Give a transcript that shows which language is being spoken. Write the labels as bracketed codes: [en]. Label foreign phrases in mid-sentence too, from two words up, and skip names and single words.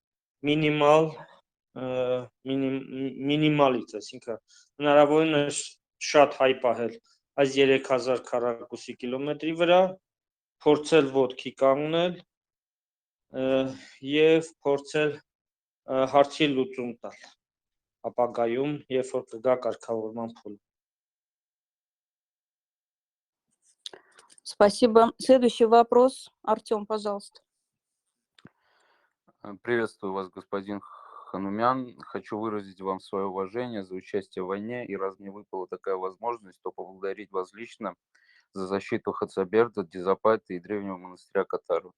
[hy] մինիմալից, այսինքն հնարավորինս շատ հայ պահել այս 3000 քառակուսի կիլոմետրի վրա, փորձել ոտքի կանգնել եւ փորձել հարցի լուծում տալ ապագայում, երբ որ կգա կարգավորման փուլ։ [ru] Спасибо. Следующий вопрос. Артем, пожалуйста. Приветствую вас, господин Ханумян. Хочу выразить вам свое уважение за участие в войне, и раз мне выпала такая возможность, то поблагодарить вас лично за защиту Хацаберда, Дизапайта и древнего монастыря Катару.